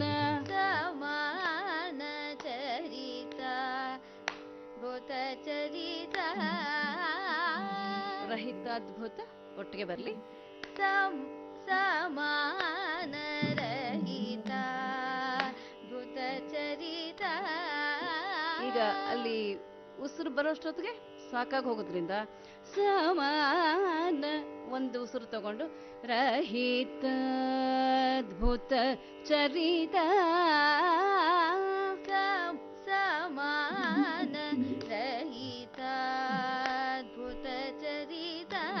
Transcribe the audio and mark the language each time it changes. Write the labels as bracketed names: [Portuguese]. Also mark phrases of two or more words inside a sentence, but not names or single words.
[Sanskrit] ಸಮಾನ ಚರಿತ ಭೂತ ಚರಿತ. [Kannada] ರಹಿತ ಅದ್ಭುತ ಒಟ್ಟಿಗೆ ಬರ್ಲಿ. [Sanskrit] ಸಮಾನ ರಹಿತ ಭೂತ ಚರಿತ. [Kannada] ಈಗ ಅಲ್ಲಿ ಉಸಿರು ಬರೋಷ್ಟೊತ್ತಿಗೆ ಸಾಕಾಗಿ ಹೋಗೋದ್ರಿಂದ ಸಮಾನ ಒಂದು ಉಸಿರು ತಗೊಂಡು [Sanskrit] ರಹಿತ ಅದ್ಭುತ ಚರಿತ ಸಮಾನ ರಹಿತ ಅದ್ಭುತ ಚರಿತ